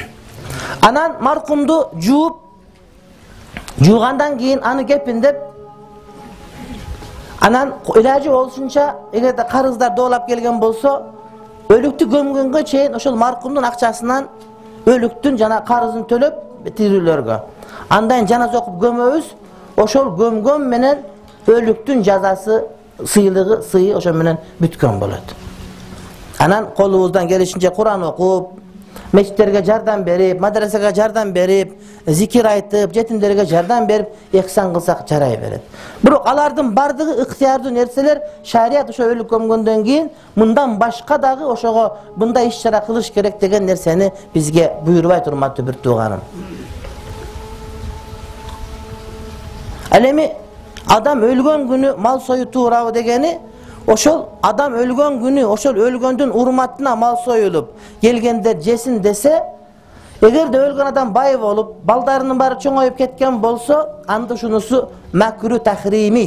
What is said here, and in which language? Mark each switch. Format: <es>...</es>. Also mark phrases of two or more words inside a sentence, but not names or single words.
<ky>Анан маркумду жуугандан кийин аны кепиндеп, анан илажы болушунча, эгерде карыздар доолап келген болсо, өлүктү көмгөнгө чейин ошол маркумдун акчасынан өлүктүн жана карызын төлөп тирүүлөргө. Андан жаназа окуп көмөбүз, ошол көмгөн менен өлүктүн жазасы, сыйы ошол менен бүткөн болот. Анан колубуздан келишинче Куран окуп, мечиттерге жардам берип, медресеге жардам берип, зикир айтып, жетимдерге жардам берип, ихсан кылсак жарай берет. Bирок алардын бардыгы ыктыярдуу нерселер, шарият ошо өлүп көмгөндөн кийин мындан башка дагы ошого мындай иш-чара кылыш керек деген нерсени бизге буйрубай турматтуу бир тууганым. Ал эми адам өлгөн күнү мал сою туурабы дегени, ошол адам өлгөн күнү, ошол өлгөндүн урматына мал союлуп, келгендер жесин десе, эгерде өлгөн адам бай болуп, балдарынын баары чоңоюп кеткен болсо, анда ушунусу макру тахрими.</ky>